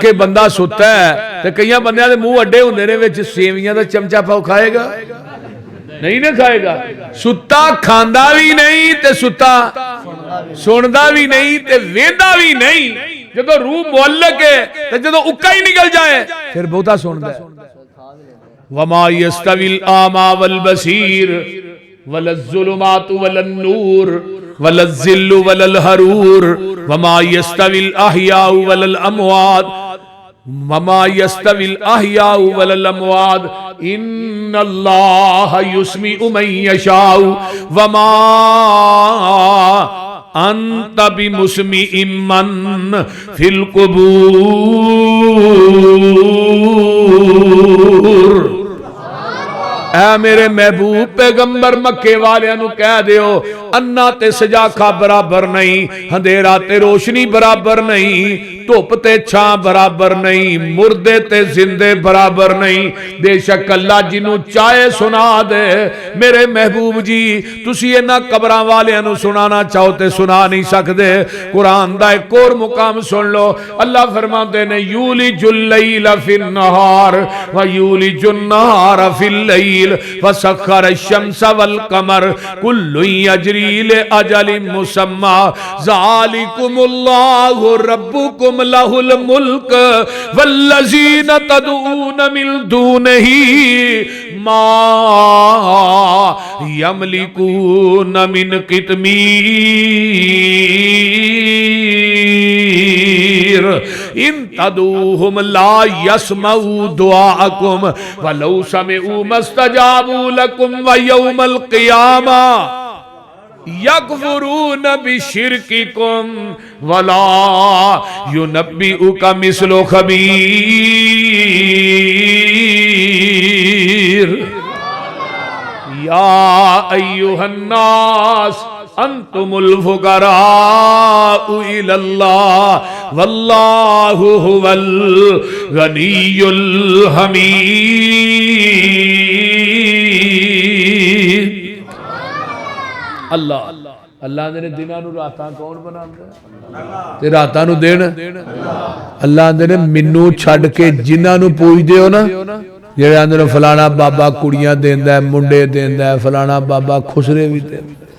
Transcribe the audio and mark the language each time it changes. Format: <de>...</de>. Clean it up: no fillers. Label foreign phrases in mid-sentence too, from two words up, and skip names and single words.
<pa>اے بندہ ستا اے تے کئیاں بندیاں دے منہ اڈے ہوندے نے وچ سیویاں دا چمچہ پاؤ کھائے گا نہیں نہ کھائے گا ستا کھاندا وی نہیں تے ستا سندا وی نہیں تے ویکھدا وی نہیں جدوں روح معلق اے تے جدوں اکا ای نکل جائے فیر بہتا سندا اے</pa> <ar>وما يستوي الأعمى والبصير والظلمات ولا النور والظل ولا الحرور وما يستوي الأحياء ولا الأموات وما يستوي الأحياء ولا الأموات إن الله يسمع من يشاء وما أنت بمسمع من في القبور</ar> <pa>اے میرے محبوب پیغمبر مکے والیاں نوں کہہ دیو انے تے سجاکھے برابر نہیں ہنیرا تے روشنی برابر نہیں دھپ تے چھاں برابر نہیں مردے تے جیندے برابر نہیں بیشک اللہ جنہوں چاہے سنا دے میرے محبوب جی تسیں ایہناں قبراں والیاں نوں سنانا چاہو تے سنا نہیں سکدے قرآن دا اک ہور مقام سن لو اللہ فرماندے نے</pa> <ar>يولج الليل في النهار ويولج النهار في الليل وسخر الشمس والقمر كل يجري لأجل مسمى ذلكم الله ربكم له الملك والذين تدعون من دونه ما يملكون من قطمير إن تدعوهم لا يسمعوا دعاءكم ولو سمعوا ما استجابوا لكم ويوم القيامة يكفرون بشرككم ولا ينبئك مثل خبير يا أيها الناس أنتم الفقراء إلى الله والله هو الغني</ar> <pa>حمید اللہ اللہ نے دناں نوں راتاں کون بناندا تے راتاں نوں دن اللہ نے مینوں چھڈ کے جنہاں نوں پوجدے ہو نا جیہڑے آندے نے فلانا بابا کڑیاں دیندا اے منڈے دیندا اے فلانا بابا کھسرے وی دیندا</pa>